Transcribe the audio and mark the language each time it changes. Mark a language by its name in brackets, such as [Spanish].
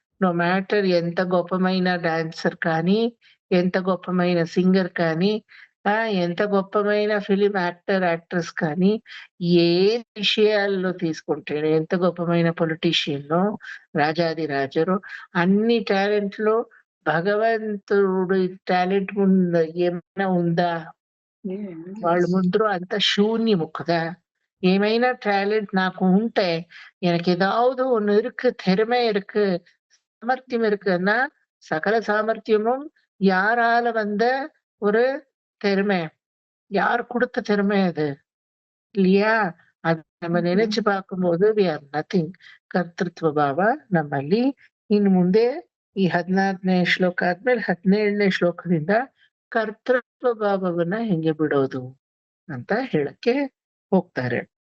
[Telugu] No matter ఎంత గొప్పమైన dancer కానీ, ఎంత గొప్పమైన సింగర్ కానీ, ఎంత గొప్పమైన ఫిలిం యాక్టర్ యాక్ట్రెస్ కానీ, ఏ విషయాల్లో తీసుకుంటే ఎంత గొప్పమైన పొలిటీషియన్, రాజాది రాజరు, అన్ని టాలెంట్ లో భగవంతుడు టాలెంట్ ఏమైనా ఉందా? వాళ్ళు ముందు అంత శూన్యము కదా. ఏమైనా టాలెంట్ నాకు ఉంటే [Tamil] எனக்கு ஏதாவது ஒண்ணு இருக்கு, திறமை இருக்கு, சாமர்த்தியம் இருக்குன்னா, சகல சாமர்த்தியமும் யாரால வந்த ஒரு திறமை? யார் கொடுத்த திறமை அது இல்லையா? அது நம்ம நினைச்சு பார்க்கும்போது [English] We are nothing. [Kannada] ಕರ್ತೃತ್ವ ಭಾವ ನಮ್ಮಲ್ಲಿ ಇನ್ನು ಮುಂದೆ ಈ 14ನೇ ಶ್ಲೋಕ ಆದ್ಮೇಲೆ 17ನೇ ಶ್ಲೋಕದಿಂದ ಕರ್ತೃತ್ವ ಭಾವವನ್ನ ಹೆಂಗೆ ಬಿಡೋದು ಅಂತ ಹೇಳಕ್ಕೆ ಹೋಗ್ತಾರೆ.